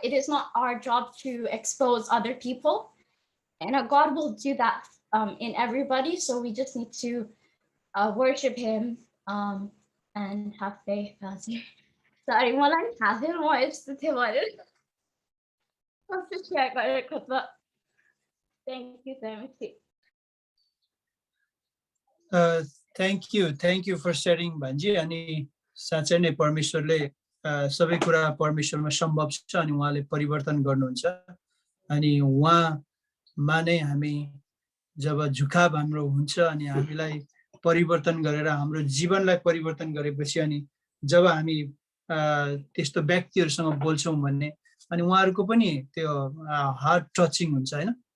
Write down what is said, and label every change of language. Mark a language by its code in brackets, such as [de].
[en] It is not our job to expose other people, and God will do that in everybody. So we just need to worship Him and have faith. [ne] Sorry, मलाई थाहा थिएन म यस्तो थियो भनेर कस्तो share गरेको त। [en] Thank you, Timothy. Thank you for sharing भान्जी। [ne] अनि साँच्चै नै परमेश्वरले सबै कुरा परमेश्वरमा सम्भव छ अनि उहाँले परिवर्तन गर्नुहुन्छ। अनि उहाँमा नै हामी जब झुकाव हाम्रो हुन्छ अनि हामीलाई परिवर्तन गरेर हाम्रो जीवनलाई परिवर्तन गरेपछि अनि जब हामी त्यस्तो व्यक्तिहरूसँग बोल्छौँ भन्ने अनि उहाँहरूको पनि त्यो हार्ट टचिङ हुन्छ होइन।